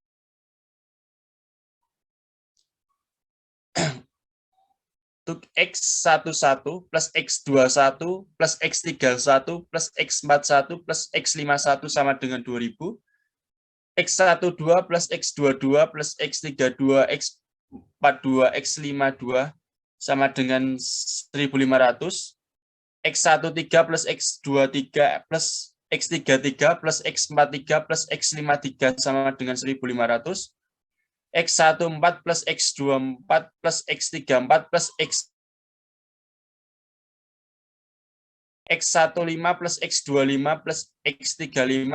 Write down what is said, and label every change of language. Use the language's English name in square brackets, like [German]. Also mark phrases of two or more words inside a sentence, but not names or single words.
[Indonesian] Untuk X11 plus X21 plus X31 plus X41 plus X51 sama dengan 2000. X12 plus X22 plus X32, X42, X52 sama dengan 1500. X13 plus X23 plus X33 plus X43 plus X53 sama dengan 1500. X14 plus X24 plus X34 plus X15 plus X25 plus X35